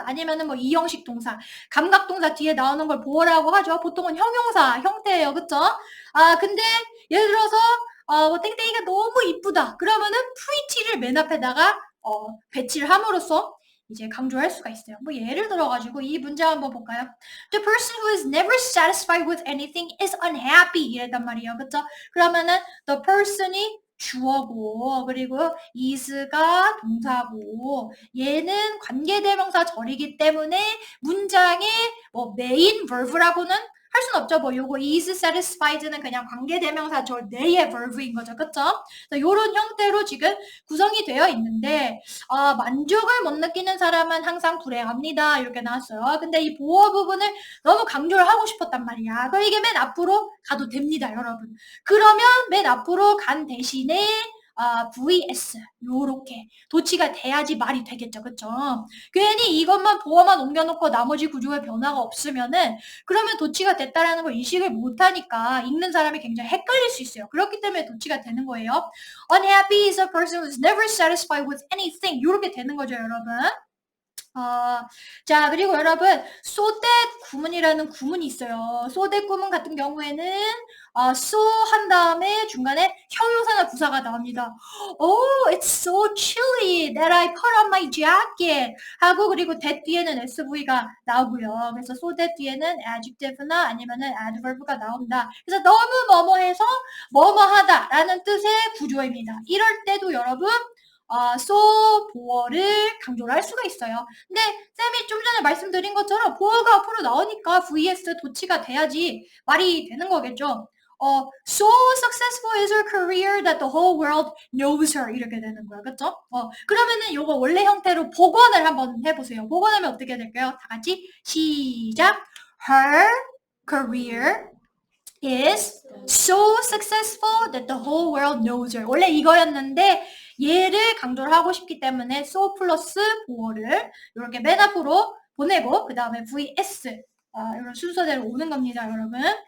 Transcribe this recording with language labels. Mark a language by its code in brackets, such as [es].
[ko] 아니면은 뭐 이형식 동사, 감각동사 뒤에 나오는 걸 보어라고 하죠. 보통은 형용사 형태예요, 그쵸? 근데 예를 들어서 뭐 땡땡이가 너무 이쁘다. 그러면은 pretty를 맨 앞에다가 배치를 함으로써 이제 강조할 수가 있어요. 뭐 예를 들어가지고 이 문제 한번 볼까요? [en] The person who is never satisfied with anything is unhappy [ko] 이랬단 말이에요. 그쵸? 그러면은 the person이 주어고 그리고 is가 동사고 얘는 관계대명사 절이기 때문에 문장의 뭐 메인 verb라고는 할 순 없죠. 뭐 요거 is satisfied는 그냥 관계대명사 절 내의 verb인 거죠. 그쵸? 요런 형태로 지금 구성이 되어 있는데 만족을 못 느끼는 사람은 항상 불행합니다. 이렇게 나왔어요. 근데 이 보어 부분을 너무 강조를 하고 싶었단 말이야. 그럼 이게 맨 앞으로 가도 됩니다, 여러분. 그러면 맨 앞으로 간 대신에 vs 요렇게 도치가 돼야지 말이 되겠죠. 그쵸? 괜히 이것만 보어만 옮겨놓고 나머지 구조에 변화가 없으면은 그러면 도치가 됐다라는 걸 인식을 못하니까 읽는 사람이 굉장히 헷갈릴 수 있어요. 그렇기 때문에 도치가 되는 거예요. [en] Unhappy is a person who is never satisfied with anything. [ko] 요렇게 되는 거죠, 여러분. 자, 그리고 여러분, so that 구문이라는 구문이 있어요. so that 구문 같은 경우에는 so 한 다음에 중간에 형용사나 부사가 나옵니다. [en] Oh, it's so chilly that I put on my jacket. [ko] 하고 그리고 that 뒤에는 SV가 나오고요. 그래서 so that 뒤에는 adjective나 아니면은 adverb가 나온다. 그래서 너무 뭐뭐해서 뭐뭐하다라는 뜻의 구조입니다. 이럴 때도 여러분 so 보어를 강조를 할 수가 있어요. 근데 쌤이 좀 전에 말씀드린 것처럼 보어가 앞으로 나오니까 vs 도치가 돼야지 말이 되는 거겠죠. [en] so successful is her career that the whole world knows her [ko] 이렇게 되는 거야. 그쵸? 그러면은 요거 원래 형태로 복원을 한번 해보세요. 복원하면 어떻게 될까요? 다 같이 시작. [en] Her career is so successful that the whole world knows her. [ko] 원래 이거였는데 얘를 강조를 하고 싶기 때문에 so 플러스 보어를 이렇게 맨 앞으로 보내고 그 다음에 vs 이런 순서대로 오는 겁니다, 여러분.